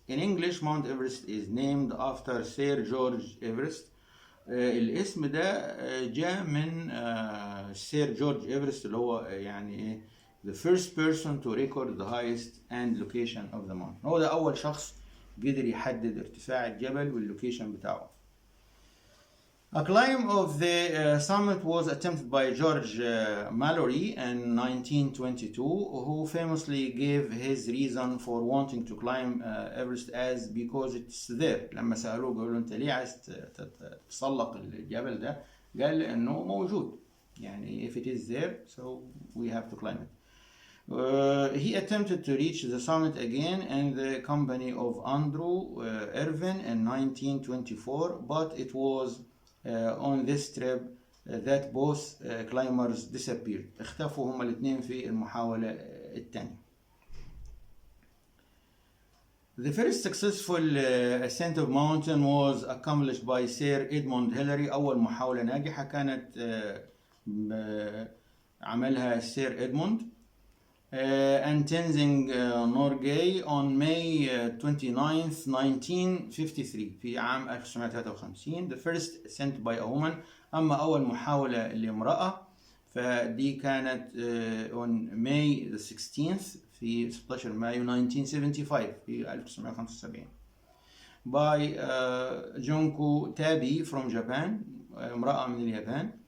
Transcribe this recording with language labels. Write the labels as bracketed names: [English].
[English] In English, Mount Everest is named after Sir George Everest. [Arabic] الاسم ده جاء من سير جورج إيفرست، اللي هو [English] the first person to record the highest and location of the mountain. [Arabic] هو ده أول شخص قدر يحدد ارتفاع الجبل واللوكيشن بتاعه. [English] A climb of the summit was attempted by George Mallory in 1922, who famously gave his reason for wanting to climb Everest as because it's there. [Arabic] لما سألوه قالوا له أنت ليه عايز تتسلق الجبل ده؟ قال إنه موجود، [English] if it is there so we have to climb it. He attempted to reach the summit again in the company of Andrew Irvin in 1924, but it was on this trip that both climbers disappeared. [Arabic] اختفوا هما الاثنين في المحاولة الثانية. [English] The first successful ascent of mountain was accomplished by Sir Edmund Hillary. [Arabic] أول محاولة ناجحة كانت عملها سير إدموند [English] and Tenzing Norgay on May 29th 1953 [Arabic] في عام 1953. [English] The first ascent by a woman. [Arabic] أما أول محاولة لامرأة فدي كانت [English] on May the 16th [Arabic] في 16 مايو 1975 في 1975 [English] by Junko Tabi from Japan، [Arabic] امرأة من اليابان.